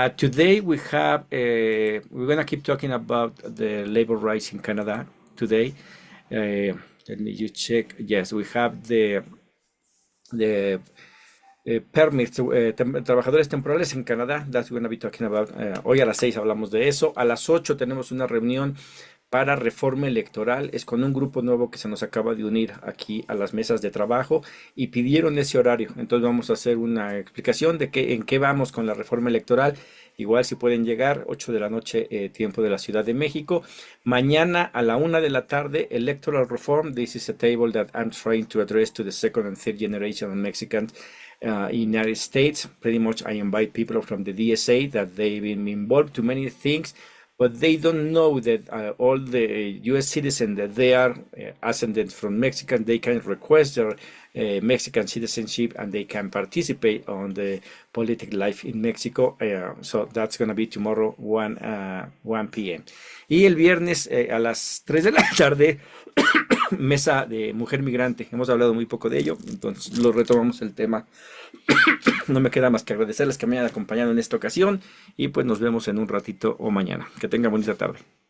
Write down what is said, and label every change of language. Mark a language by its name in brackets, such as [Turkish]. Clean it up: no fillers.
[English] Today we have, we're going to keep talking about the labor rights in Canada today. Let me just check. Yes, we have the permits, [Spanish] trabajadores temporales en Canadá. [English] That's we're going to be talking about. [Spanish] Hoy a las 6 hablamos de eso. A las 8 tenemos una reunión para reforma electoral. Es con un grupo nuevo que se nos acaba de unir aquí a las mesas de trabajo y pidieron ese horario. Entonces vamos a hacer una explicación de en qué vamos con la reforma electoral. Igual si pueden llegar, 8 de la noche, tiempo de la Ciudad de México. Mañana a la 1 de la tarde, [English] Electoral Reform. This is a table that I'm trying to address to the second and third generation of Mexicans in the United States. Pretty much I invite people from the DSA that they've been involved to many things, but they don't know that all the U.S. citizens that they are ascended from Mexican, they can request their Mexican citizenship and they can participate on the political life in Mexico. So that's going to be tomorrow 1 p.m. [Spanish] Y el viernes a las 3 de la tarde, mesa de mujer migrante. Hemos hablado muy poco de ello, entonces lo retomamos el tema. No me queda más que agradecerles que me hayan acompañado en esta ocasión y pues nos vemos en un ratito o mañana. Que tengan bonita tarde.